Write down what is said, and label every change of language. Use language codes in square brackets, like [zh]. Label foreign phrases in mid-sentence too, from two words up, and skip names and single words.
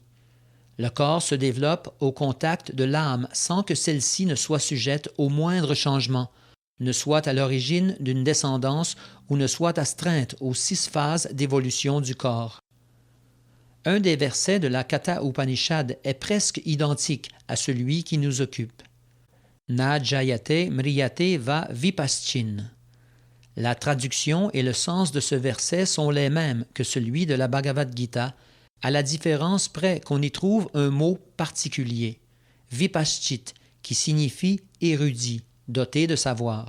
[fr] Le corps se développe au contact de l'âme sans que celle-ci ne soit sujette au moindre changement, ne soit à l'origine d'une descendance ou ne soit astreinte aux 6 phases d'évolution du corps. Un des versets de la Katha Upanishad est presque identique à celui qui nous occupe. [sa] न जायते म्रियते वा विपश्चिन्. [fr] La traduction et le sens de ce verset sont les mêmes que celui de la Bhagavad Gita, à la différence près qu'on y trouve un mot particulier, vipaschit, qui signifie érudit, doté de savoir.